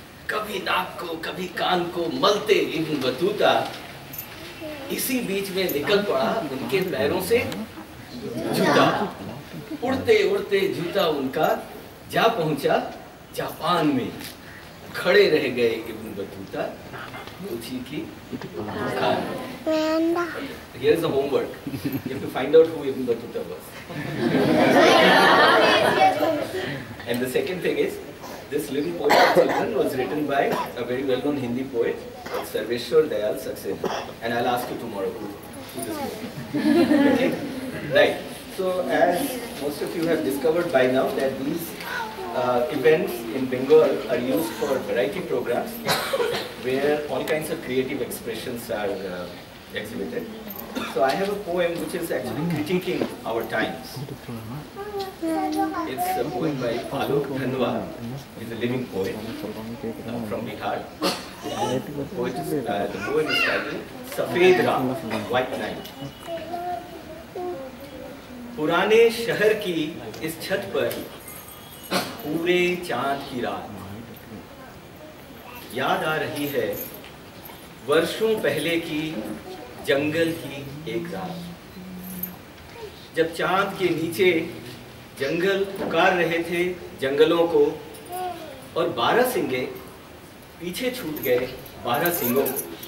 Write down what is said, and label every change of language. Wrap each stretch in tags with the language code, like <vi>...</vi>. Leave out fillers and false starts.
<hi>कभी नाक को कभी कान को मलते इब्न बतूता इसी बीच में निकल पड़ा उनके पैरों से जूता। उड़ते उड़ते जूता उनका जा पहुंचा जापान में। खड़े रह गए इब्न बतूता पूछी की दुकान में।</hi> <en>Here is the homework. You have to find out who Ibn Battuta was. And the second thing is, this little poem of children was written by a very well-known Hindi poet, Sarveshwar Dayal Saxena. And I'll ask you tomorrow who this was. Okay? Right. So, as most of you have discovered by now that these events in Bengal are used for variety programs where all kinds of creative expressions are exhibited. So I have a poem which is actually critiquing our times. It's a poem by Alok Dhanwa. He's a living poet from Bihar. The poem is titled Safed Raat, White Night.</en> <hi>पुराने शहर की इस छत पर पूरे चांद की रात याद आ रही है वर्षों पहले की जंगल की एक रात जब चांद के नीचे जंगल पुकार रहे थे जंगलों को और 12 सिंगे पीछे छूट गए 12 सिंगों को।</hi>